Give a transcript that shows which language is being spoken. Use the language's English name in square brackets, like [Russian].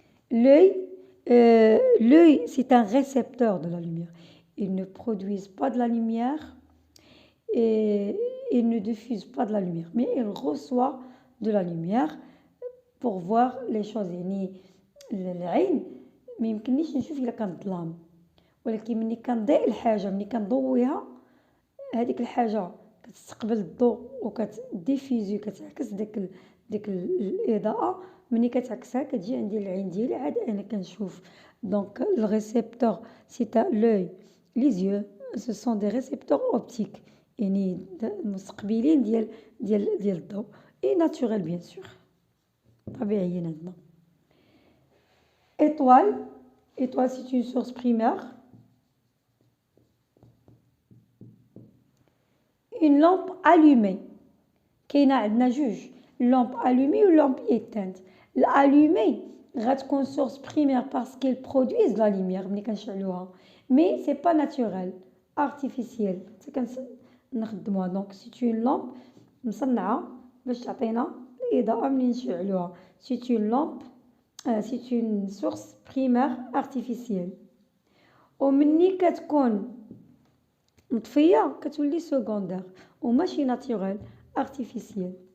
[French] L'œil, c'est un récepteur de la lumière. Ils ne produisent pas de la lumière et ils ne diffusent pas de la lumière, mais ils reçoivent de la lumière pour voir les choses. [Arabic] يعني العين ما يمكننيش نشوف الا كان ظلام ولكن ملي كنضيء الحاجه ملي كنضويها هذيك الحاجه كتستقبل الضوء وكتديفيزي كتعكس ديك الاضاءه ملي كتعكسها كتجي عندي العين ديالي عاد انا كنشوف دونك [French] le récepteur c'est l'œil les yeux ce sont des récepteurs optiques [Arabic] يعني مستقبلين ديال الضوء [French] et naturel bien sûr [Arabic] طبيعيين عندنا. [French] étoile c'est une source primaire. Une lampe allumée [Arabic] كاينه عندنا جوج [French] lampe allumée ou lampe éteinte. L'allumée غتكون source primaire parce qu'elle produit de la lumière [Arabic] ملي كنشعلوها [French] mais c'est pas naturel artificiel نخدموها donc c'est une lampe [Arabic] مصنعه باش تعطينا الاضاءه ملي نشعلوها [French] c'est une lampe c'est une source primaire artificielle [Arabic] ومني كتكون مطفيه كتولي [French] secondaire وماشي naturel artificiel.